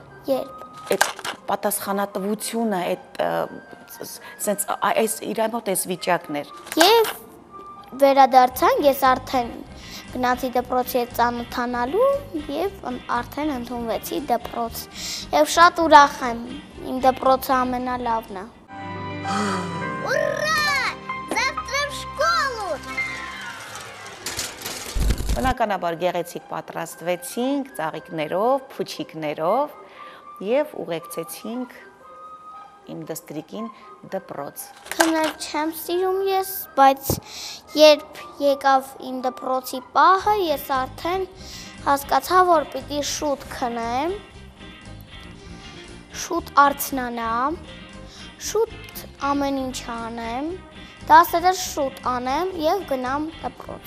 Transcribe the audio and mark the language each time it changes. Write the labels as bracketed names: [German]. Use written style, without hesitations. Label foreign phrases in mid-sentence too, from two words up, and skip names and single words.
[Armenian] Այդ պատասխանատվությունը, սենց այս իր մոտ այս վիճակն էր։ Եվ վերադարձանք, ես արդեն գնացի դպրոցի հետ ծանոթանալու եւ արդեն ընդունվեցի դպրոց։ Եվ շատ ուրախ եմ, իմ դպրոցը ամենալավն է։ [Russian] Ура! Завтра в школу! [Armenian] Բնականաբար գեղեցիկ պատրաստվեցինք ծաղիկներով, փուչիկներով եւ ուղեկցեցինք իմ դստրիկին դպրոց։ Քնել չեմ սիրում ես, բայց երբ եկավ իմ դպրոցի պահը, ես արդեն հասկացա, որ պիտի շուտ քնեմ, շուտ արթնանամ, շուտ ամեն ինչ անեմ, դասերը շուտ անեմ եւ գնամ դպրոց։